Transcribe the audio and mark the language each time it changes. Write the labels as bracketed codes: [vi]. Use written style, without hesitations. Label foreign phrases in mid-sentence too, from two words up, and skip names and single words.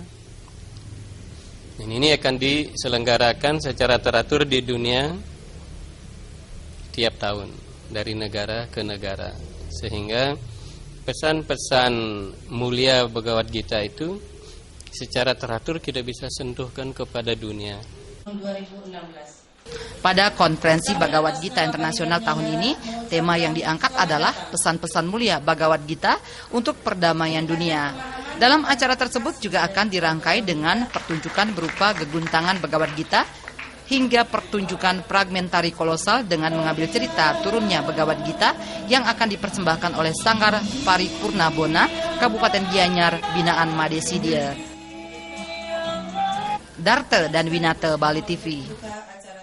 [id] Dan ini akan diselenggarakan secara teratur di dunia tiap tahun dari negara ke negara, sehingga pesan-pesan mulia Bhagavad Gita itu secara teratur kita bisa sentuhkan kepada dunia. 2016. Pada konferensi Bhagavad Gita Internasional tahun ini, tema yang diangkat adalah pesan-pesan mulia Bhagavad Gita untuk perdamaian dunia. Dalam acara tersebut juga akan dirangkai dengan pertunjukan berupa geguntangan Bhagavad Gita hingga pertunjukan fragmentari kolosal dengan mengambil cerita turunnya Bhagavad Gita yang akan dipersembahkan oleh Sanggar Paripurna Bona, Kabupaten Gianyar, binaan Madesidia. Darte dan Winate, Bali TV.